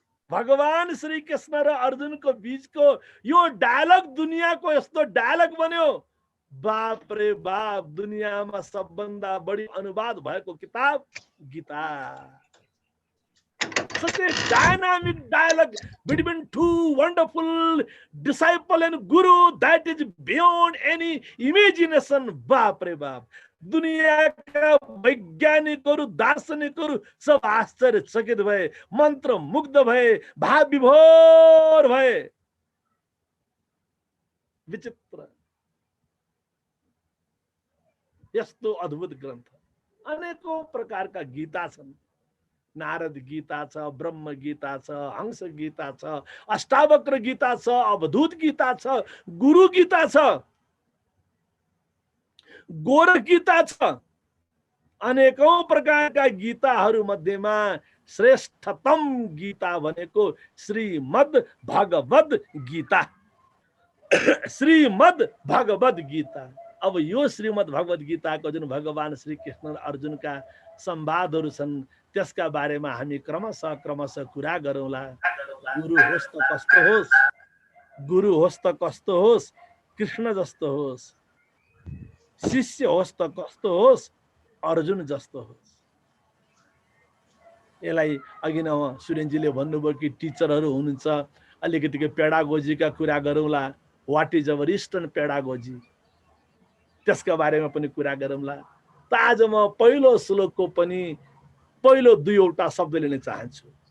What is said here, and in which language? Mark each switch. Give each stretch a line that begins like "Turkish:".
Nepali: भगवान श्री कृष्ण र अर्जुनको बीचको यो डायलग दुनियाँको यस्तो डायलग बन्यो। बाप रे बाप, दुनियाँमा सबभन्दा बढी अनुवाद भएको किताब Gita.
English: Such a dynamic dialogue between two wonderful disciple and guru that is beyond any imagination.
Nepali: बाप रे बाप, दुनियाका वैज्ञानिकहरू, दार्शनिकहरू सब आश्चर्यचकित भए, मन्त्र मुग्ध भए, भाव विभोर भए। विचित्र, यस्तो अद्भुत ग्रन्थ। अनेकौं प्रकारका गीता छन्। नारद गीता छ, ब्रह्म गीता छ, हंस गीता छ, अष्टावक्र गीता छ, अवधूत गीता छ, गुरु गीता छ। गोर गीता छ। अनेकौं प्रकारका गीताहरू मध्येमा श्रेष्ठतम गीता भनेको श्रीमद् भगवद् गीता। श्रीमद् भगवद् गीता। अब यो श्रीमद् भगवद् गीताको जुन भगवान श्री कृष्ण र अर्जुनका संवादहरू छन् त्यसका बारेमा हामी क्रमशः कुरा गरौँला। गुरु होस् त कस्तो होस्, गुरु होस् त कस्तो होस्, कृष्ण जस्तो होस्, शिष्य होस् त कस्तो होस्, अर्जुन जस्तो होस्। यसलाई अघि नै सुरेनजीले भन्नुभयो कि टिचरहरू हुनुहुन्छ, अलिकति पेडागोजीका कुरा गरौँला।
English: what is our eastern pedagogy,
Nepali: त्यसका बारेमा पनि कुरा गरौँला। त आज म पहिलो श्लोकको पनि पहिलो दुईवटा शब्द लिन चाहन्छु।